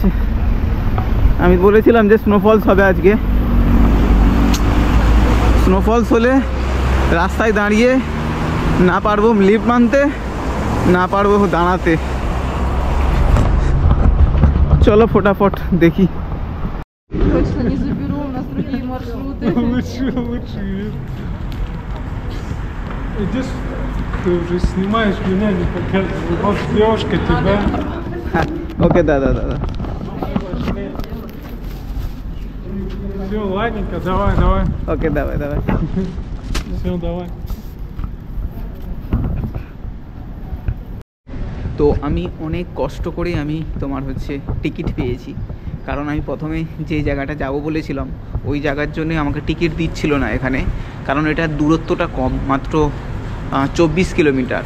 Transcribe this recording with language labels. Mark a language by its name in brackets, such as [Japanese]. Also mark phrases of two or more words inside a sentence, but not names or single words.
[Bangla] আমি বলেছিলাম যে স্নোফলস হবে আজকে। স্নোফলস হলে রাস্তায় দাঁড়িয়ে না পারবো লিফট মানতে, না পারবো দাঁড়াতে। চলো ফটাফট দেখি। [Russian] Точно не заберу, у нас другие маршруты. Лучше. Идешь, ты уже снимаешь меня, не показывай. Вот девушка тебя. [Bangla] ওকে দাদা। [Russian] Все, ладненько, давай. [Bangla] ওকে দাদা। [Russian] Все, давай. [Bangla] তো আমি অনেক কষ্ট করে আমি তোমার হচ্ছে টিকিট পেয়েছি, কারণ আমি প্রথমে যে জায়গাটা যাব বলেছিলাম ওই জায়গার জন্য আমাকে টিকিট দিচ্ছিল না এখানে, কারণ এটার দূরত্বটা কম, মাত্র 24 কিলোমিটার।